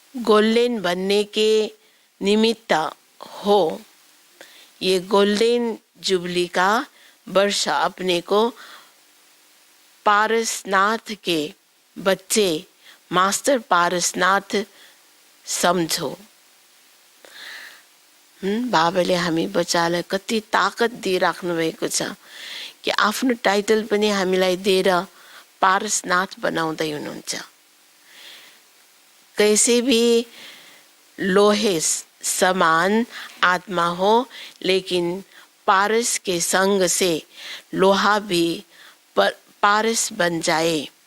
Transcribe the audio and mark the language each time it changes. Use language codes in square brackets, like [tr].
[hi] Golden बनने के निमित्त हो। ये गोल्डन जुबली का वर्ष अपने को पारसनाथ के बच्चे मास्टर पारसनाथ समझो। [ne] बाबाले हामी बच्चालाई कति ताकत दिइराख्नु भएको छ कि आफ्नो टाइटल पनि हामीलाई दिएर पारसनाथ बनाउँदै हुनुहुन्छ। [hi] कैसे भी लोहे समान आत्मा हो, लेकिन पारस के संग से लोहा भी पारस बन जाए।